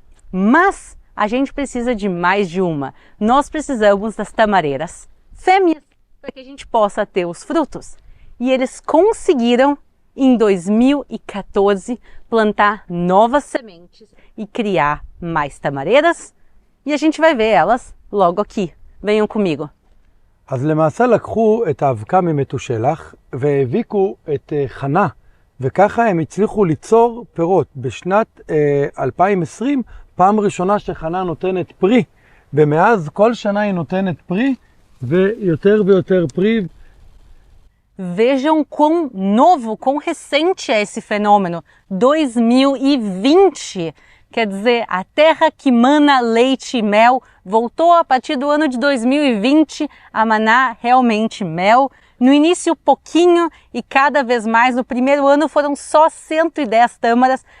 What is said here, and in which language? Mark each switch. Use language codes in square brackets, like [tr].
[pt] Mas a gente precisa de mais de uma. Nós precisamos das tamareiras fêmeas para que a gente possa ter os frutos. E eles conseguiram, em 2014, plantar novas sementes e criar mais tamareiras. E a gente vai ver elas logo aqui. Venham comigo. [he] אז למעשה לקחו את האבקה ממתושלח והביקו את חנה, וככה הם הצליחו ליצור פירות. בשנת 2020, פעם ראשונה שחנה נותנת פרי, ומאז כל שנה היא נותנת פרי, ויותר ויותר פרי. [pt] Vejam quão novo, quão recente é esse fenômeno. 2020. Quer dizer, a terra que mana leite e mel voltou a partir do ano de 2020 a manar realmente mel. No início pouquinho e cada vez mais. No primeiro ano foram só 110 tâmaras.